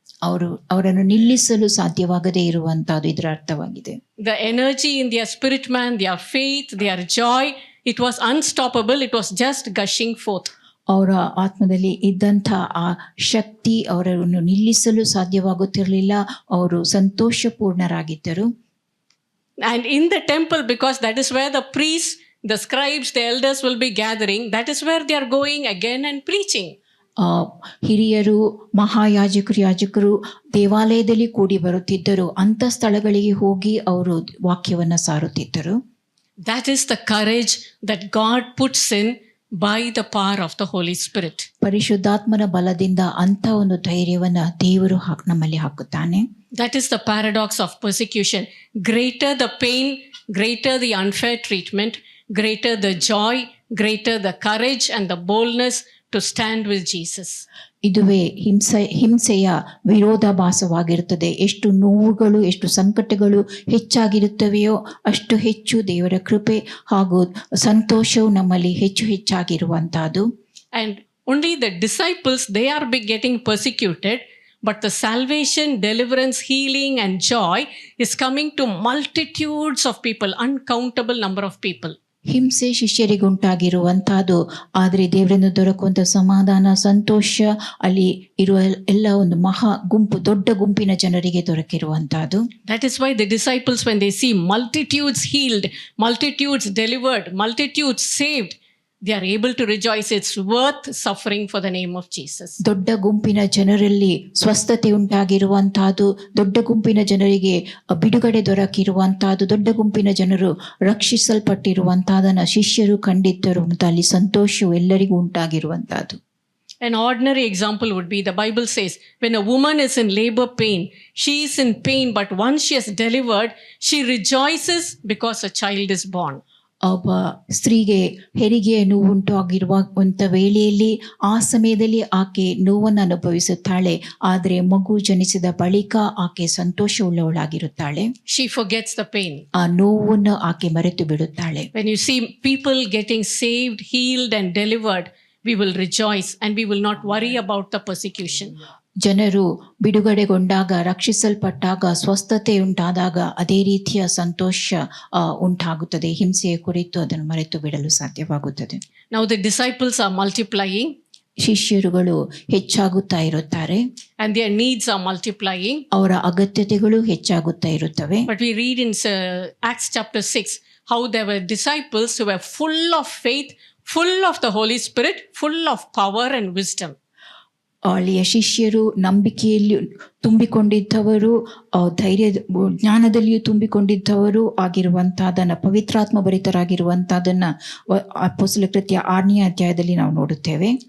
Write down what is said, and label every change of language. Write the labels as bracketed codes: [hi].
[kn] ಅವರನ್ನು ನಿಲ್ಲಿಸಲು ಸಾಧ್ಯವಾಗದೇ ಇರುವಂತಹದ್ದು ಇದರ ಅರ್ಥವಾಗಿದೆ. [en] The energy in their spirit man, their faith, their joy, it was unstoppable. It was just gushing forth. [kn] ಅವರ ಆತ್ಮದಲ್ಲಿ ಇದ್ದಂಥ ಆ ಶಕ್ತಿ ಅವರನ್ನು ನಿಲ್ಲಿಸಲು ಸಾಧ್ಯವಾಗುತ್ತಿರಲಿಲ್ಲ. ಅವರು ಸಂತೋಷಪೂರ್ಣರಾಗಿದ್ದರು. [en] And in the temple, because that is where the priests, the scribes, the elders will be gathering, that is where they are going again and preaching. [kn] ಹಿರಿಯರು, ಯಾಜಕರು ದೇವಾಲಯದಲ್ಲಿ ಕೂಡಿ ಬರುತ್ತಿದ್ದರು. ಅಂಥ ಸ್ಥಳಗಳಿಗೆ ಹೋಗಿ ಅವರು ವಾಕ್ಯವನ್ನ ಸಾರುತ್ತಿದ್ದರು. [en] That is the courage that God puts in by the power of the Holy Spirit. [kn] ಪರಿಶುದ್ಧಾತ್ಮನ ಬಲದಿಂದ ಅಂಥ ಒಂದು ಧೈರ್ಯವನ್ನ ದೇವರು ನಮ್ಮಲ್ಲಿ ಹಾಕುತ್ತಾನೆ. [en] That is the paradox of persecution. Greater the pain, greater the unfair treatment, greater the joy, greater the courage and the boldness to stand with Jesus. [kn] ಇದುವೇ ಹಿಂಸೆಯ ವಿರೋಧಾಭಾಸವಾಗಿರುತ್ತದೆ. ಎಷ್ಟು ನೋವುಗಳು, ಎಷ್ಟು ಸಂಕಟಗಳು ಹೆಚ್ಚಾಗಿರುತ್ತವೆಯೋ ಅಷ್ಟು ಹೆಚ್ಚು ದೇವರ ಕೃಪೆ ಹಾಗೂ ಸಂತೋಷವು ನಮ್ಮಲ್ಲಿ ಹೆಚ್ಚು ಹೆಚ್ಚಾಗಿರುವಂತಹದ್ದು. [en] And only the disciples, they are getting persecuted, but the salvation, deliverance, healing and joy is coming to multitudes of people, uncountable number of people. [kn] ಹಿಂಸೆ ಶಿಷ್ಯರಿಗುಂಟಾಗಿರುವಂತಹದ್ದು, ಆದರೆ ದೇವರಿಂದ ದೊರಕುವಂತ ಸಮಾಧಾನ, ಸಂತೋಷ ಅಲ್ಲಿ ಇರುವ ಎಲ್ಲ ಒಂದು ಮಹಾ ಗುಂಪು, ದೊಡ್ಡ ಗುಂಪಿನ ಜನರಿಗೆ ದೊರಕಿರುವಂತಹದ್ದು. [en] That is why the disciples, when they see multitudes healed, multitudes delivered, multitudes saved, they are able to rejoice. It's worth suffering for the name of Jesus. [kn] ದೊಡ್ಡ ಗುಂಪಿನ ಜನರಲ್ಲಿ ಸ್ವಸ್ಥತೆ ಉಂಟಾಗಿರುವಂತಹದ್ದು, ದೊಡ್ಡ ಗುಂಪಿನ ಜನರಿಗೆ ಬಿಡುಗಡೆ ದೊರಕಿರುವಂತಹದ್ದು, ದೊಡ್ಡ ಗುಂಪಿನ ಜನರು ರಕ್ಷಿಸಲ್ಪಟ್ಟಿರುವಂತಹದನ್ನ ಶಿಷ್ಯರು ಕಂಡಿದ್ದರು ಮತ್ತು ಅಲ್ಲಿ ಸಂತೋಷವು ಎಲ್ಲರಿಗೂ ಉಂಟಾಗಿರುವಂತಹದ್ದು. [en] An ordinary example would be, the Bible says, when a woman is in labor pain, she is in pain, but once she has delivered, she rejoices because a child is born. [kn] ಒಬ್ಬ ಸ್ತ್ರೀಗೆ ಹೆರಿಗೆಯ ನೋವು ಉಂಟಾಗಿರುವಂತ ವೇಳೆಯಲ್ಲಿ ಆ ಸಮಯದಲ್ಲಿ ಆಕೆ ನೋವನ್ನು ಅನುಭವಿಸುತ್ತಾಳೆ, ಆದರೆ ಮಗು ಜನಿಸಿದ ಬಳಿಕ ಆಕೆ ಸಂತೋಷವುಳ್ಳವಳಾಗಿರುತ್ತಾಳೆ. [en] She forgets the pain. [kn] ಆ ನೋವನ್ನು ಆಕೆ ಮರೆತು ಬಿಡುತ್ತಾಳೆ. [en] When you see people getting saved, healed and delivered, we will rejoice and we will not worry about the persecution. [kn] ಜನರು ಬಿಡುಗಡೆಗೊಂಡಾಗ, ರಕ್ಷಿಸಲ್ಪಟ್ಟಾಗ, ಸ್ವಸ್ಥತೆ ಉಂಟಾದಾಗ ಅದೇ ರೀತಿಯ ಸಂತೋಷ ಉಂಟಾಗುತ್ತದೆ. ಹಿಂಸೆಯ ಕುರಿತು ಅದನ್ನು ಮರೆತು ಬಿಡಲು ಸಾಧ್ಯವಾಗುತ್ತದೆ. [en] Now the disciples are multiplying. [kn] ಶಿಷ್ಯರುಗಳು ಹೆಚ್ಚಾಗುತ್ತಾ ಇರುತ್ತಾರೆ. [en] And their needs are multiplying. [kn] ಅವರ ಅಗತ್ಯತೆಗಳು ಹೆಚ್ಚಾಗುತ್ತಾ ಇರುತ್ತವೆ. [en] But we read in Acts chapter 6 how there were disciples who were full of faith, full of the Holy Spirit, full of power and wisdom. [kn] ಅಲ್ಲಿಯ ಶಿಷ್ಯರು ನಂಬಿಕೆಯಲ್ಲಿ ತುಂಬಿಕೊಂಡಿದ್ದವರು, ಧೈರ್ಯ ಜ್ಞಾನದಲ್ಲಿಯೂ ತುಂಬಿಕೊಂಡಿದ್ದವರು ಆಗಿರುವಂತಹದನ್ನ, ಪವಿತ್ರಾತ್ಮ ಭರಿತರಾಗಿರುವಂತಹದನ್ನ ಅಪೊಸ್ತಲರ ಕೃತ್ಯ 6ನೇ ಅಧ್ಯಾಯದಲ್ಲಿ ನಾವು ನೋಡುತ್ತೇವೆ.